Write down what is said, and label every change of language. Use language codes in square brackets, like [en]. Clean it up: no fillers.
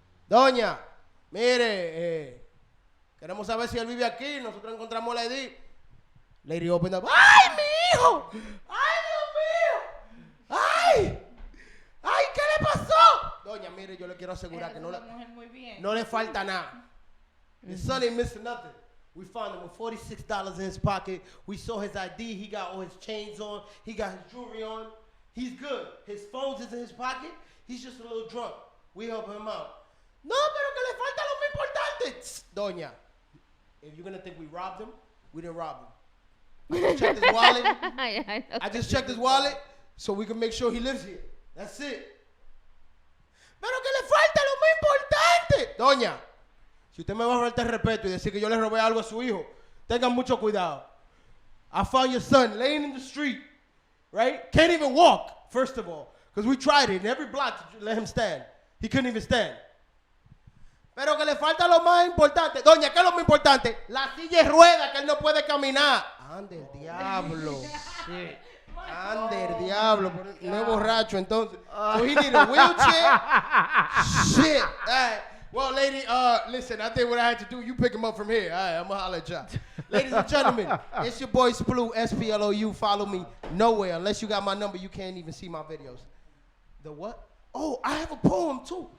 [es] Doña, mire, queremos saber si él vive aquí. Nosotros encontramos la ID. [en] Lady opened up. [es] ¡Ay, mi hijo! ¡Ay, Dios mío! ¡Ay! ¡Ay, qué le pasó! Doña, mire, yo le quiero asegurar que no le falta nada. [en] His son ain't missing nothing. We found him with $46 in his pocket. We saw his ID. He got all his chains on. He got his jewelry on. He's good. His phone's is in his pocket. He's just a little drunk. We help him out. [es] No, pero que le falta lo más importante. [en] Doña, if you're going to think we robbed him, we didn't rob him. I just checked his wallet. I just checked his wallet so we can make sure he lives here. That's it. [es] Pero que le falta lo más importante. Doña, si usted me va a faltar respeto y decir que yo le robé algo a su hijo, tengan mucho cuidado. [en] I found your son laying in the street, right? Can't even walk, first of all, because we tried it in every block to let him stand. He couldn't even stand. [es] Pero que le falta lo más importante. Doña, ¿qué es lo más importante? La silla de ruedas, que él no puede caminar. Ande el diablo. Shit. Ande el diablo. No es borracho, entonces. [en] So he need a wheelchair? Shit. All right. Well, lady, listen, I think what I had to do, you pick him up from here. All right, I'm going to holler at y'all. Ladies and gentlemen, it's your boy Sploo, S-P-L-O-U. Follow me nowhere. Unless you got my number, you can't even see my videos. The what? Oh, I have a poem, too.